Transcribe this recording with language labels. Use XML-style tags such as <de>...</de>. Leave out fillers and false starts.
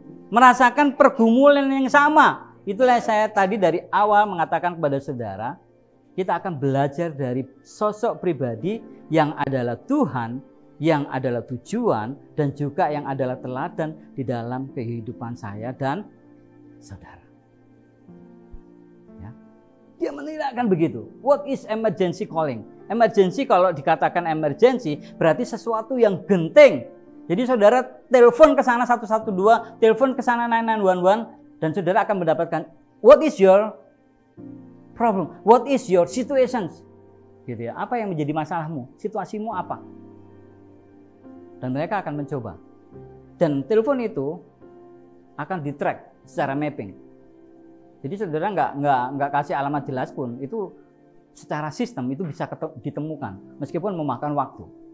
<id>Merasakan pergumulan yang sama. Itulah saya tadi dari awal mengatakan kepada saudara, kita akan belajar dari sosok pribadi yang adalah Tuhan, yang adalah tujuan, dan juga yang adalah teladan di dalam kehidupan saya dan saudara. Ya. Dia menandakan begitu.</id> <en>What is emergency calling?</en> <id>Emergency, kalau dikatakan emergency, berarti sesuatu yang genting. Jadi saudara telepon ke sana 112, telepon ke sana 911, dan saudara akan mendapatkan</id> <en>what is your problem? What is your situations?</en> <id>Gitu ya. Apa yang menjadi masalahmu? Situasimu apa? Dan mereka akan mencoba. Dan telepon itu akan di-track secara mapping. Jadi saudara nggak kasih alamat jelas pun, itu secara sistem itu bisa ditemukan meskipun memakan waktu.</id>